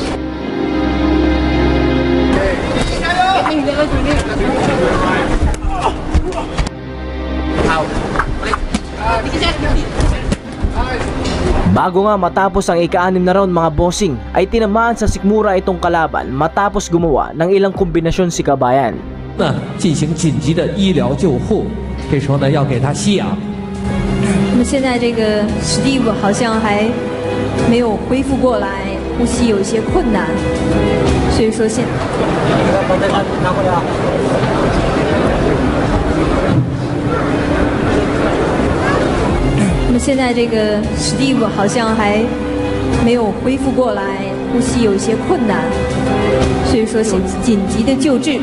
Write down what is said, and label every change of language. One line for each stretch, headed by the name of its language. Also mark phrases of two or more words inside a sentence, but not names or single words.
Filipino: Hindi ka suni. Ow. Balik. Dikit siya. Nice. Bago nga matapos ang ika-6 na round mga bossing, ay tinamaan sa sikmura itong kalaban matapos gumawa ng ilang kombinasyon si Kabayan.
Chinese: 进行紧急的医疗救护，这时候呢要给他吸氧。那么现在这个史蒂夫好像还没有恢复过来，呼吸有一些困难，所以说现。那么现在这个史蒂夫好像还没有恢复过来，呼吸有一些困难，所以说紧急的救治。